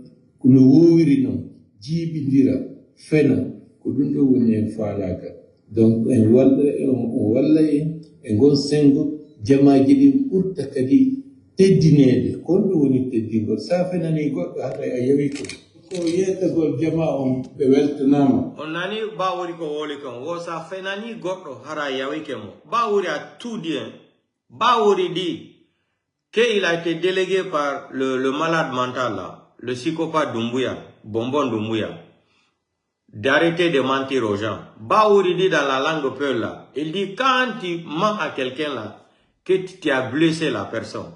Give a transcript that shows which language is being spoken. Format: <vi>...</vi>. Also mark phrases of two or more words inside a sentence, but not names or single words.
<ff>wowiri noon jiiɓidira fena ko ɗum ɗo woni en faalaka donc en walla en gon sengo jamaji ɗin ɓurta kadi teddinede kon ɗo woni teddingol sa fenani goɗɗo haɗa a yawi ko yettagol jama on ɓe weltanama on nani bawori ko woli kon wo sa fenani goɗɗo hara yawike mo bawori</ff> <fr>a tout dit bawori dit qu'il a été délégué par le malade mental là, le psychopathe Doumbouya, Bonbon Doumbouya, d'arrêter de mentir aux gens. Bawori dit dans la langue peul là, il dit quand tu mens à quelqu'un là, que tu as blessé la personne.</fr>